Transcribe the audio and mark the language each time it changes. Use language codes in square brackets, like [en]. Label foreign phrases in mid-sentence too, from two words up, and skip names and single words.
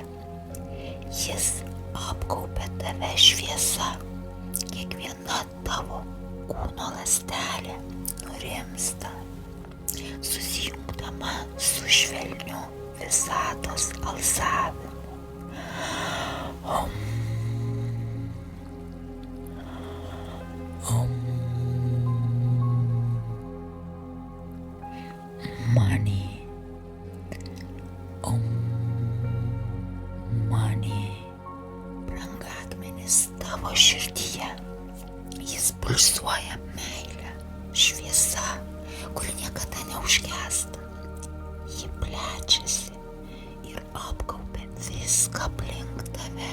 [lt] Jis apgaubia tave šviesa. Kiekviena tavo kūno ląstelė nurimsta, susijungdama su švelniu visatos alsavimu. [sa] Om. Om Mani. Om Mani. [lt] Brangakmenis tavo širdyje. Jis pulsuoja meilę, šviesa, kuri niekada neužgęsta. Ji plečiasi ir apgaubia viską aplink tave.